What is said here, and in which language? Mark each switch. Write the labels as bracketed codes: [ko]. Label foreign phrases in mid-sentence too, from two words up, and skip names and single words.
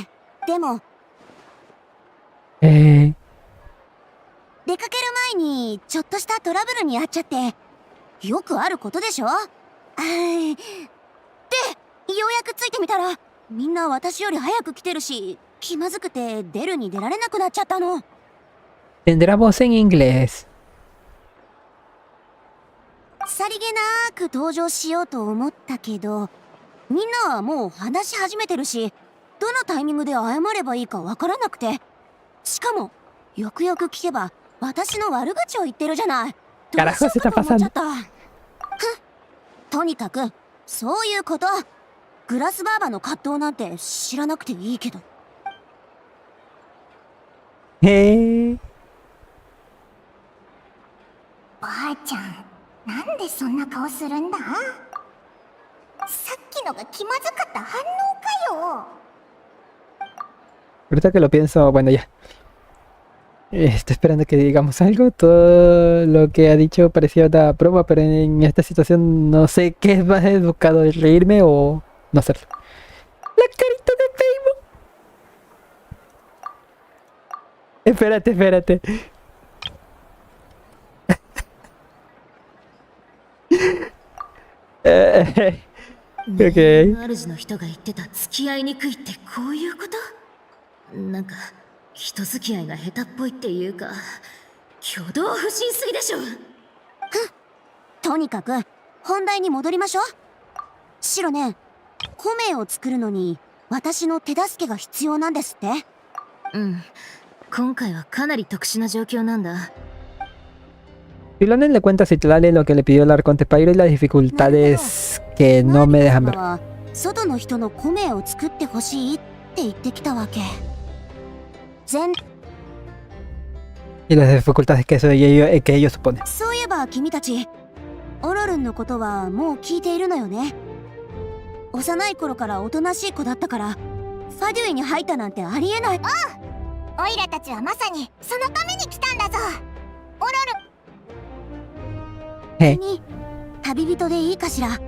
[ja] でも出かける前にちょっとしたトラブルに遭っちゃってよくあることでしょ。でようやくついてみたらみんな私より早く来てるし、気まずくて出るに出られなくなっちゃったの。 [es] Tendrá voz en inglés. [ja] さりげなく登場しようと思ったけど、みんなはもう話し始めてるし、どのタイミングで謝ればいいかわからなくて。しかもよくよく聞けば私の悪口を言ってるじゃない。どうしようかと思っちゃった。とにかくそういうこと。グラスバーバの葛藤なんて知らなくていいけど。ばあちゃん、なんでそんな顔するんだ？さっきのが気まずかった反応かよ。 [es] Ahorita que lo pienso, bueno, ya. Estoy esperando que digamos algo. Todo lo que ha dicho parecía una broma, pero en esta situación no sé qué es más educado, el reírme o no hacerlo. La carita de Paimon. Espérate. Ok. [ja] 主の人が言ってた付き合いにくいってこういうこと？なんか人付き合いが下手っぽいっていうか、挙動不審すぎでしょ。とにかく本題に戻りましょう。シロね、コメを作るのに私の手助けが必要なんですって。今回はかなり特殊な状況なんだ。 [es] Filonen le cuenta a Citlali lo que le pidió el arconte Pyro y las dificultades que no me dejan ver. [ja] 外の人のコメを作ってほしいって言ってきたわけ。 [es] Y las dificultades que ellos suponen. [ja] そういえば君たち、オロルンのことはもう聞いているのよね。幼い頃からおとなしい子だったから、ファデュイに入ったなんてありえない。おいらたちはまさにそのために来たんだぞ。オロルン。に旅人でいいかしら。